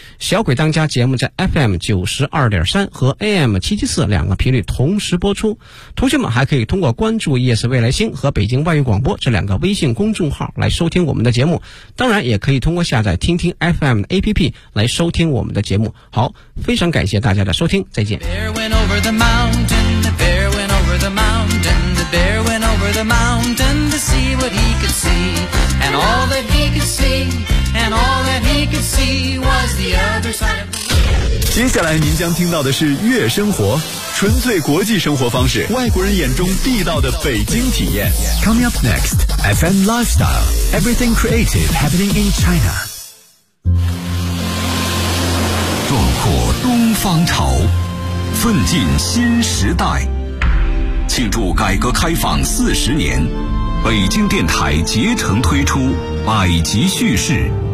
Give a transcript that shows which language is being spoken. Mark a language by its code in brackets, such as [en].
[zh] 小鬼当家节目在 FM92.3 和 AM774 两个频率同时播出。同学们还可以通过关注 ES 未来星和北京外语广播这两个微信公众号来收听我们的节目。当然也可以通过下载听听 FM 的 APP 来收听我们的节目。好，非常感谢大家的收听，再见。 [en] Over the mountain, the bear went over the mountain, the bear went over the mountain to see what he could see. And all that he could see, and all that he could see was the other side of the world. [zh] 接下来您将听到的是《悦生活》，纯粹国际生活方式，外国人眼中地道的北京体验。 [en] Coming up next, FM Lifestyle, Everything Creative Happening in China. [zh] 壮阔东方潮，奋进新时代，庆祝改革开放40年，北京电台竭诚推出百集叙事。